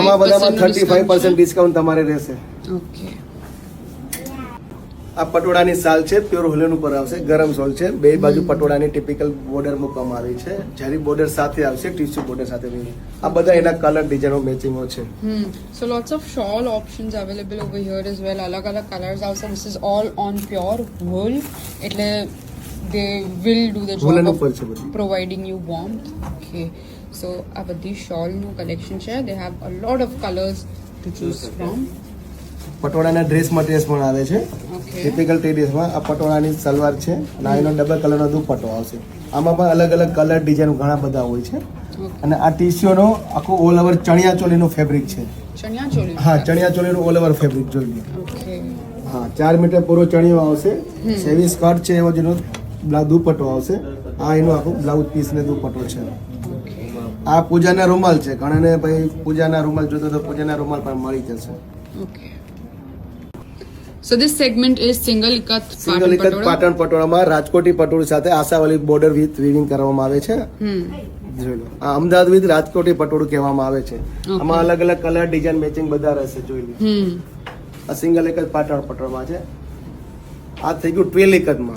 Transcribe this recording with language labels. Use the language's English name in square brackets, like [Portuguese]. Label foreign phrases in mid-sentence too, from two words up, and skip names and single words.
[Gujarati] આમાં બધામાં 35% ડિસ્કાઉન્ટ તમારે રહેશે. ઓકે. આ પટોળાની સાલ છે, પ્યોર હોલેન ઉપર આવશે, ગરમ સોલ છે. બે બાજુ પટોળાની ટિપિકલ બોર્ડર મૂકવામાં આવી છે. જરી બોર્ડર સાથે આવશે, [English] tissue border [Gujarati] સાથે. આ બધા એના કલર ડિઝાઇનો મેચિંગો છે. [English] So lots of shawl options available over here as well. [Gujarati] અલગ અલગ colors આવશે. [English] This is all on pure wool. એટલે they will do the Woolen job [Gujarati] ઉપર [English] of [Gujarati] છે બધું. [English] providing you warmth. Okay. So [Gujarati] આ બધી [English] shawl નું collection છે. They have a lot of colors to choose from. [Gujarati] પટોળાના ડ્રેસ મટીરિયલ્સ પણ આવે છે. [English] Okay. [Gujarati] ટિપિકલ ટ્રેડિશનમાં આ પટોળાની સલવાર છે અને એનો ડબલ કલરનો દુપટ્ટો આવશે. આમાં પણ અલગ અલગ [English] color design [Gujarati] ઘણા બધા હોય છે. અને આ ટીસ્યુનો આખો [English] all over [Gujarati] ચણિયા ચોલીનું ફેબ્રિક છે. ચણિયા ચોલી. હા, ચણિયા ચોલીનું [English] all over [Gujarati] ફેબ્રિક જોઈ લો. [English] Okay. [Gujarati] હા, 4 મીટર પૂરો ચણિયો આવશે. સેવી સ્કર્ટ છે, એવો જેનો દુપટ્ટો આવશે. આ એનો આખો બ્લાઉઝ પીસ ને દુપટ્ટો છે. આ પૂજાના રૂમાલ છે. ઘણાને ભાઈ પૂજાના રૂમાલ જોતો તો પૂજાના રૂમાલ પણ મળી જશે. [English] Okay. So this segment is single ikat [Gujarati] સિંગલ એક જ [English] pattern [Gujarati] પાટણ પટોળામાં રાજકોટી પટોળું સાથે આશાવાળી બોર્ડર [English] with weaving [Gujarati] કરવામાં આવે છે. જોઈ લો, આ અમદાવાદ વિથ રાજકોટી પટોળું કહેવામાં આવે છે. આમાં અલગ અલગ [English] color design matching [Gujarati] બધા રહેશે. જોઈ લો, આ સિંગલ એક જ પાટણ પટોળામાં છે. આ થઈ ગયું ટ્વેલ એકદમાં.